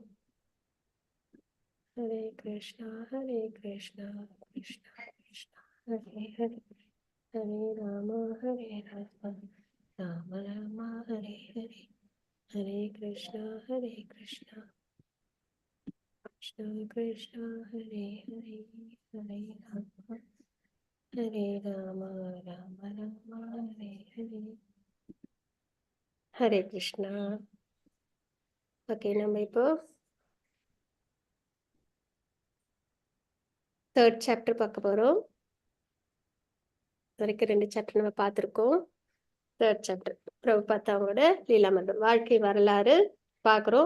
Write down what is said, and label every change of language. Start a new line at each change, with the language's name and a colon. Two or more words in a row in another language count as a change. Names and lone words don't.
Sanskrit: हरे कृष्णा कृष्णा कृष्णा हरे हरे, हरे राम राम राम हरे हरे, हरे कृष्णा कृष्णा कृष्णा हरे हरे, हरे राम राम हरे हरे, हरे कृष्णा.
Tamil: ஓகே, நம்ம இப்போ
English: third chapter
Tamil: பார்க்க போறோம். வரைக்கும் 2 சாப்டர் நம்ம பார்த்துருக்கோம்.
English: third chapter
Tamil: பிரபுபாதாவோட லீலாமந்தம் வாழ்க்கை வரலாறு பார்க்குறோம்.